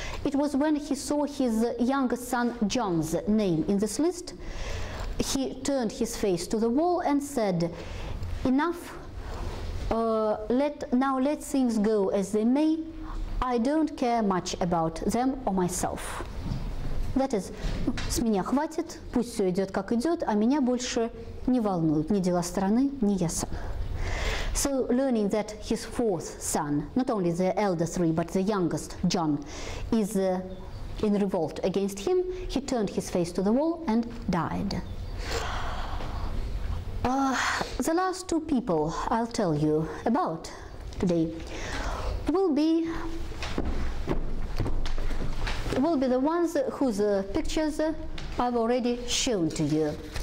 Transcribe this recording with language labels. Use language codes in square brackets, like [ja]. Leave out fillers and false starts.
[en] It was when he saw his youngest son John's name in this list, he turned his face to the wall and said, "Enough, now let things go as they may. I don't care much about them or myself." That is, [ru] с меня хватит, пусть все идет как идет, а меня больше не волнуют ни дела страны, ни я сам. [en] So, learning that his fourth son, not only the elder three, but the youngest, John, is in revolt against him, he turned his face to the wall and died. The last two people I'll tell you about today will be the ones whose pictures I've already shown to you.